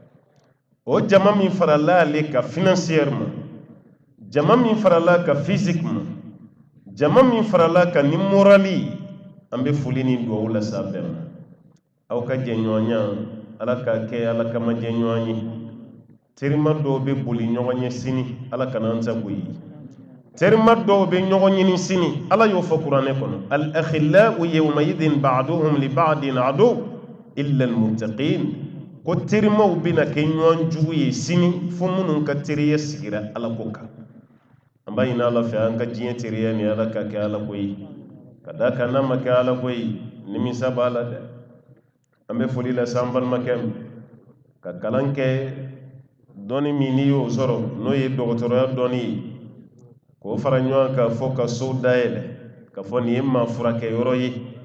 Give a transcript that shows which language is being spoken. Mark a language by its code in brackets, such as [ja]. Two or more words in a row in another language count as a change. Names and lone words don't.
[bm] O jama min farala ale ka financière ma, jama min farala ka physique ma, jama min farala ka ni morali, an bɛ foli ni duwawu lase a bɛɛ ma. Aw ka jɛɲɔgɔnya Ala ka kɛ Ala kama jɛɲɔgɔn ye. Terima dɔw bɛ boli ɲɔgɔn ɲɛ sini, Ala kana an sago ye. Terima dɔw bɛ ɲɔgɔn ɲini sini, Ala y'o fɔ kuranɛ kɔnɔ. [ar] الأخلاء يومئذ بعضهم لبعض عدو إلا المتقين. [bm] Ko terimaw bɛna kɛ ɲɔgɔn jugu ye sini fo minnu ka teriya sigira Ala ko kan. An b'a ɲini Ala fɛ an ka diɲɛ teriya ni Ala ka kɛ Ala ko ye. Ka d'a kan n'a ma kɛ Ala ko ye, nimisa b'a la dɛ. An bɛ foli lase an balimakɛ ma, ka kalan kɛ dɔnni min n'i y'o sɔrɔ n'o ye dɔgɔtɔrɔya dɔnni ye, k'o fara ɲɔgɔn kan fɔ ka so dayɛlɛ ka fɔ nin ye maa furakɛ yɔrɔ ye.